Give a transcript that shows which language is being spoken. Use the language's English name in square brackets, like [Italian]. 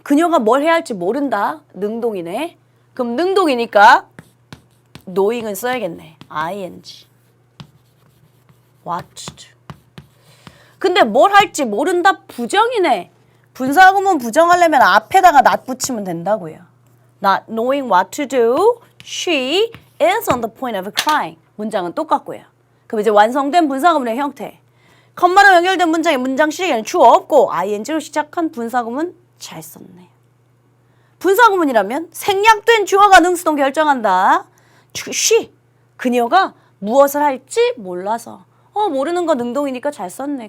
[Korean] 그녀가 뭘 해야 할지 모른다. 능동이네. 그럼 능동이니까 knowing은 써야겠네. [English] ing. watched. [Korean] 근데 뭘 할지 모른다 부정이네. 분사구문 부정하려면 앞에다가 not 붙이면 된다고요. [English] Not knowing what to do. She is on the point of crying. [Korean] 문장은 똑같고요. 그럼 이제 완성된 분사구문의 형태. 컴마로 연결된 문장의 문장 시작에는 주어 없고 ing로 시작한 분사구문 잘 썼네. 분사구문이라면 생략된 주어가 능수동 결정한다. [English] she. [Korean] 그녀가 무엇을 할지 몰라서. 모르는 거 능동이니까 잘 썼네.